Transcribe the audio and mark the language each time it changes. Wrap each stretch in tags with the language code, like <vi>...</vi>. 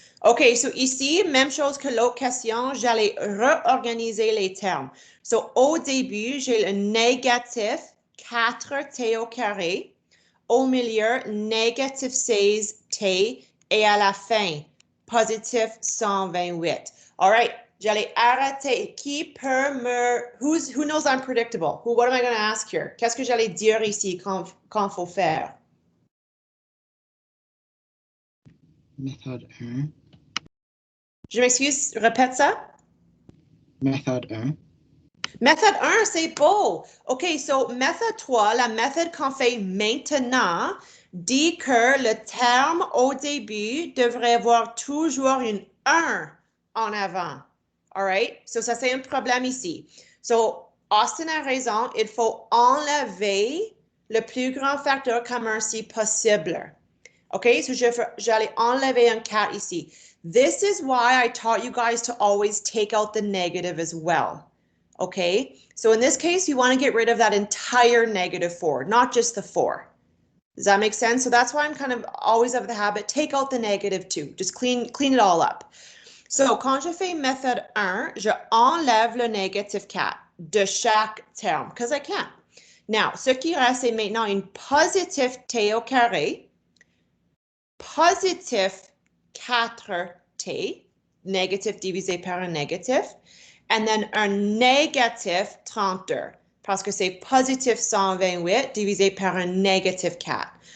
<fr>OK, so ici, même chose que l'autre question, j'allais réorganiser les termes. So au début, j'ai le négatif 4t au carré. Au milieu, négatif 16t. Et à la fin, positif 128.</fr> <en>All right,</en> <fr>j'allais arrêter. Qui peut me...</fr> <en>Who knows I'm predictable? What am I going to ask here?</en> <fr>Qu'est-ce que j'allais dire ici quand faut faire? Méthode 1. Je m'excuse, répète ça. Méthode 1. Méthode 1, c'est beau. OK, so méthode 3, la méthode qu'on fait maintenant, dit que le terme au début devrait avoir toujours une 1 en avant.</fr> <en>All right?</en> <fr>So ça, c'est un problème ici. So, Austin a raison, il faut enlever le plus grand facteur commun si possible. OK, so j'allais enlever un 4 ici.</fr> <en>This is why I taught you guys to always take out the negative as well. Okay, so in this case, you want to get rid of that entire -4, not just the 4. Does that make sense? So that's why I'm kind of always of the habit, take out the -2. Just clean it all up.</en> <fr>So, quand je fais méthode 1, je enlève le négatif 4 de chaque terme,</fr> <en>because I can.</en> <fr>Now, ce qui reste, c'est maintenant une positive t au carré, positif 4t, négatif divisé par un négatif,</fr> <en>and then</en> <fr>un négatif 32, parce que c'est positif 128 divisé par un négatif 4.</fr>